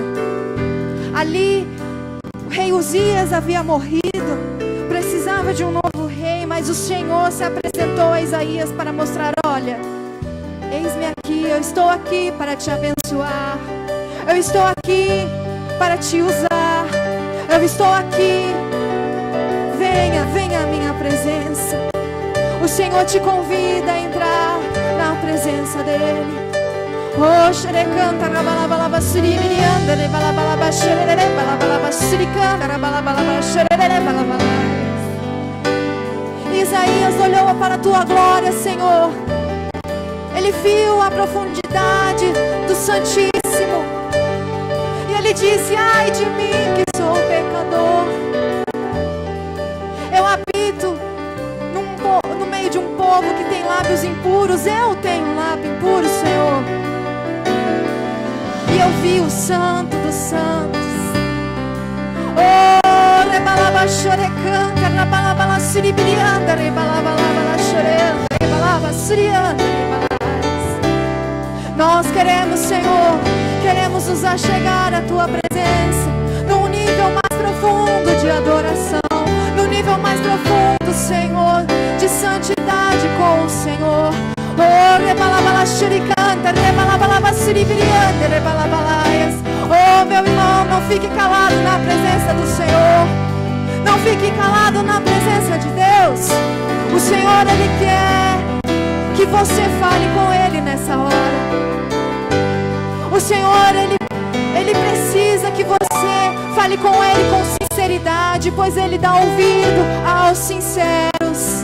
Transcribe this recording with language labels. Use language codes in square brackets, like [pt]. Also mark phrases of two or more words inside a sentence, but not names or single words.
[pt] Ali, o rei Uzias havia morrido, precisava de um novo rei, mas o Senhor se apresentou a Isaías para mostrar: olha, eis-me aqui, eu estou aqui para te abençoar, eu estou aqui para te usar, eu estou aqui, venha à minha presença. O Senhor te convida a entrar na presença dEle. Oh, xerecanta, rabalabalaba, suribirianda, rebalabalaba, xerere, balabalaba, suricanda, rabalabalaba, xerere, balabalaba. Isaías olhou para a Tua glória, Senhor. Ele viu a profundidade do Santíssimo. E ele disse: ai de mim que sou pecador. Eu habito no meio de um povo que tem lábios impuros. Eu tenho lábio impuro, Senhor. E eu vi o Santo dos Santos. Oh, rebalaba chorecanta, rabalabala siribirianda, rebalabalabala chorenda, rebalaba sirianda, rebalabas. Nós queremos, Senhor, queremos nos achegar à Tua presença num nível mais profundo de adoração, num nível mais profundo, Senhor, de santidade com o Senhor. Oh, rebalabala xericanta, rebalabalaba siribirianda, rebalabalaias. Oh, meu irmão, não fique calado na presença do Senhor. Não fique calado na presença de Deus. O Senhor, Ele quer que você fale com Ele nessa hora. O Senhor, Ele precisa que você fale com Ele com sinceridade, pois Ele dá ouvido aos sinceros.